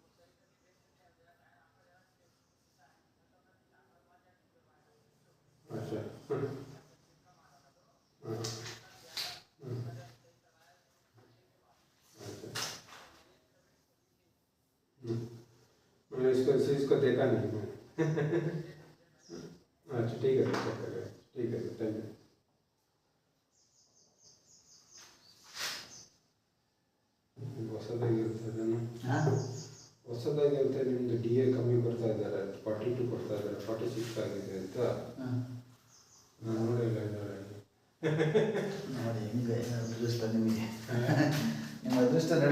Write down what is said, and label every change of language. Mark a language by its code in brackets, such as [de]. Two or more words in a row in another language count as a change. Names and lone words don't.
[hi] अच्छा मैंने इसको देखा नहीं मैं. अच्छा ठीक है सर, ठीक है सर, [en] thank you. [kn] ಹೊಸದಾಗಿ ಅಂತ ನಿಮ್ದು ಡಿ ಎ ಕಮ್ಮಿ ಬರ್ತಾ ಇದ್ದಾರೆ, 42 ಕೊಡ್ತಾ ಇದ್ದಾರೆ, 46 ಆಗಿದೆ ಅಂತ ನಾನು ನೋಡಿಲ್ಲ. ನೋಡಿ ಹೆಂಗೆ ಅದೃಷ್ಟ ನಿಮಗೆ, ನಿಮ್ಮ ಅದೃಷ್ಟ ನೋಡಿ.